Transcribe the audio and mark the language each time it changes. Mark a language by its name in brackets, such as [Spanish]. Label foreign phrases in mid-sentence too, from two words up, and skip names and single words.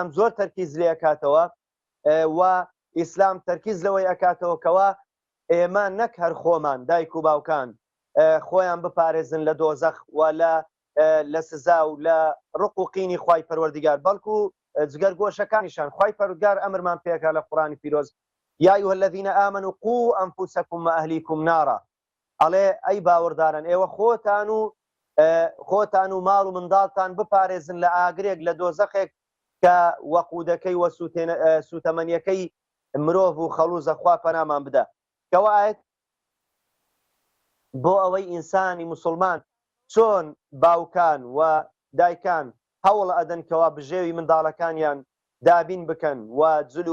[Central Kurdish] زۆر تەرکیز لێ ئەکاتەوە و ئیسلام تەرکیز لەوەی ئەکاتەوە کەوا ئێمە نەک هەر خۆمان دایک و باوکان خۆیان بپارێزن لە دۆزەخ و لە سزا و لە ڕق و قینی خوای پەروەردیگار، بەڵکو جگەرگۆشەکانیشان خوای پەروەردگار ئەمرمان پێکا لە قورئانی پیرۆز [Arabic] یا ئەیها الذین آمنوا قوا ئەنفوسەکم وئەهلیکم نارا، [Central Kurdish] ئەڵێ ئەی باوەڕداران ئێوە خۆتان و ماڵ و منداڵتان بپارێزن لە ئاگرێک لە دۆزەخێک کە وەقودەکەی وە سوتەمەنیەکەی مرۆڤ و خەڵوزە خوا پەنامان بدە. کەوا ئاەت بۆ ئەوەی ئینسانی موسڵمان چۆن باوکان و دایکان هەوڵ ئەدەن کەوا بژێوی منداڵەکانیان دابین بکەن و جل